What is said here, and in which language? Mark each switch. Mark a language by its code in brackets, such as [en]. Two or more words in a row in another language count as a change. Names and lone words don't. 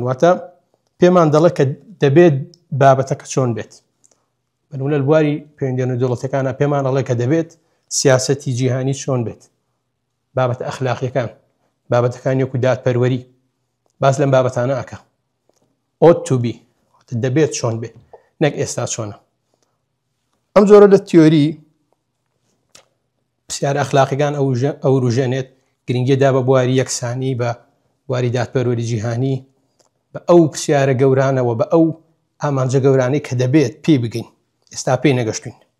[ckb] واتە پێمان دەڵێت کە دەبێت بابەتەکە چۆن بێت. بەنمونە لە بواری پەیوەندیدارە نێودەوڵەتیەکانە پێمان دەڵێت کە دەبێت سیاسەتی جیهانی چۆن بێت، بابەتە ئەخلاقیەکان، بابەتەکانی وەکو دادپەروەری، باس لەم بابەتانە ئەکا. [en] ought to be [ckb] دەبێت چۆن بێت، نەک ئێستا چۆنە. ئەم جۆرە لە تیۆری پرسیارە ئەخلاقیەکان ئەو ڕوژێنێت گرنگیدا بە بواری یەکسانی، بە بواری دادپەروەری جیهانی، بە ئەو پرسیارە گەورانەوە، بە ئەو ئامانجە گەورانەی کە دەبێت پێی بگەین، ئێستا پێی نەگەشتوین.